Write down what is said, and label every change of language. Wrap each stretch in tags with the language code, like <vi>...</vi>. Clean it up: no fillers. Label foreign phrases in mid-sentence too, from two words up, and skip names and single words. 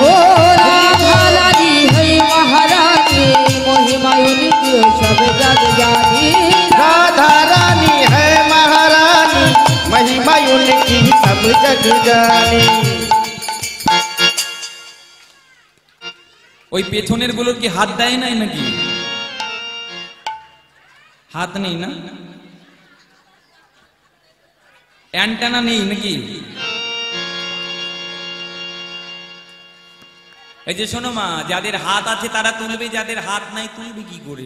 <hi>ओ राधा रानी है महारानी, महिमा उनकी सब जग जानी। राधा रानी है महारानी, महिमा उनकी सब जग जानी।</hi> <bn>ওই পেছনের গুলোর কি হাত দেয় নাই নাকি? হাত নেই না? অ্যান্টেনা নেই নাকি? এই যে শোনো মা, যাদের হাত আছে তারা তুলবে, যাদের হাত নাই তুলবে কি করে?</bn>